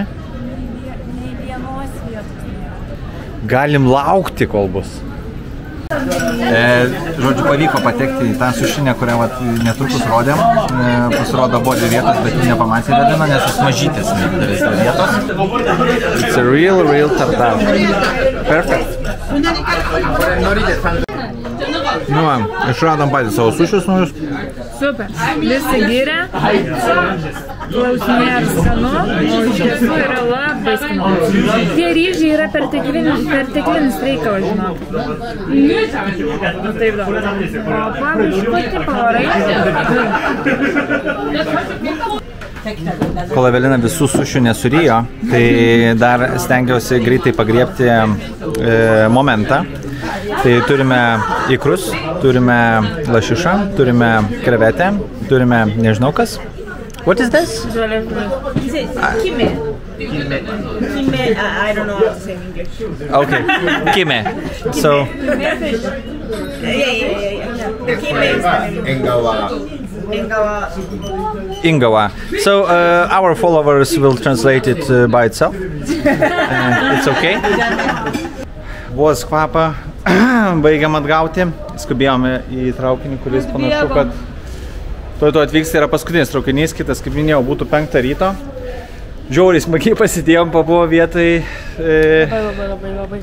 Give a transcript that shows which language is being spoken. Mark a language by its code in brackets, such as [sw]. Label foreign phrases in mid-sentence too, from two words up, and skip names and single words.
[lt] Nei vienos vietos nėra. Galim laukti, kol bus. Žodžiu, pavyko patekti į tą sušinę, kurią netrukus rodėm. Pasirodo, buvo dvi vietos, bet jų nepamatė Evelina, nes jis mažytės nedidelės vietos. [en] It's a real tartar. Perfect. [lt] Nu, išradom patys savo sušius naujus. Super. Visi gyrė. Klausinė ar skanu, o iš tiesų yra labai skanu. Tie ryžiai yra perteklinis reikalas, žinok. Taip daug. O pabiškoti pavarai. Kol Evelina visų sušių nesurijo, tai dar stengiausi greitai pagriebti momentą. Tai turime ikrus, turime lašišą, turime krevetę, turime nežinau kas. [en] What is this? Kime. Kime, I don't know how to say in English. Okay, kime. So, Yeah. Kime is the name. Ingava. So, our followers will translate it by itself. It's okay. [lt] Vos kvapą baigiam atgauti. Skubėjome į traukinį, kuris panašu, kad tuoj atvyks, tai yra paskutinis traukinys, kitas, kaip minėjau, būtų 5 ryto. Žiauriai smagiai pasidėjom, pabuvo vietai. Labai.